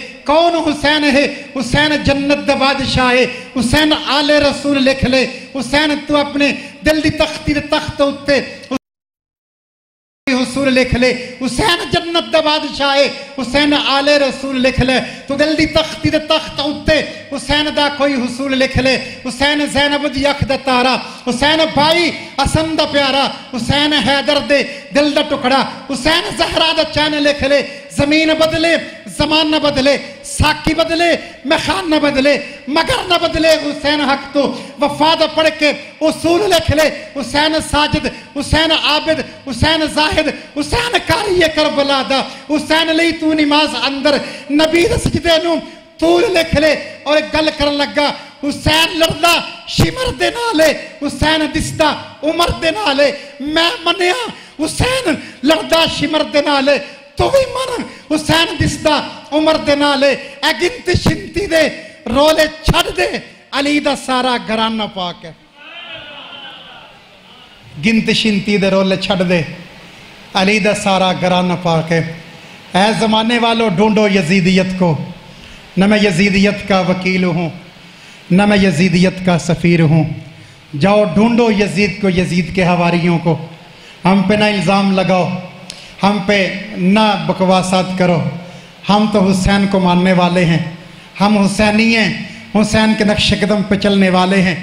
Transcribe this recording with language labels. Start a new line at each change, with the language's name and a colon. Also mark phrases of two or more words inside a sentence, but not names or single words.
Punjabi: کون حسین ہے؟ حسین جنت دا بادشاہ ہے، حسین آل رسول لکھ لے، حسین تو اپنے دل دی تختی دے تخت اتے حصول لکھ لے، حسین جنت دا بادشاہ ہے، حسین آل رسول لکھ لے، تو دل دی تختی دے تخت اتے حسین دا کوئی حصول لکھ لے، حسین زینب دی اکھ دا تارا، حسین بھائی حسن دا پیارا، حسین حیدر دے دل دا ٹکڑا، حسین زہرا دا چین لکھ لے، زمین بدلے زمان نہ بدلے، ساکی بدلے میخان نہ بدلے، مگر نہ بدلے حسین حق تو، وفاد پڑھ کے اصول لکھ لے، حسین ساجد، حسین عابد، حسین زاہد، حسین کاری کربلا دا، حسین لئی تو نماز اندر نبی دا سجدے نو طول لکھ لے۔ اور ایک گل کر لگا، حسین لڑدا شمر دے نالے، حسین دستا عمر دے نالے، میں منیا حسین لڑدا شمر دے نالے، تو بھی من حسین دستا عمر دے نالے، اے گنت شنتی دے رولے چھڑ دے، علی دا سارا گھرانہ پاک ہے۔ گنت شنتی دے رولے چھڑ دے، علی دا سارا گھرانہ پاک ہے۔
Urdu: اے زمانے والوں ڈھونڈو یزیدیت کو، نہ میں یزیدیت کا وکیل ہوں، نہ میں یزیدیت کا سفیر ہوں۔ جاؤ ڈھونڈو یزید کو، یزید کے حواریوں کو، ہم پہ نہ الزام لگاؤ، ہم پہ نہ بکواسات کرو، ہم تو حسین کو ماننے والے ہیں، ہم حسینی ہیں، حسین کے نقش قدم پہ چلنے والے ہیں۔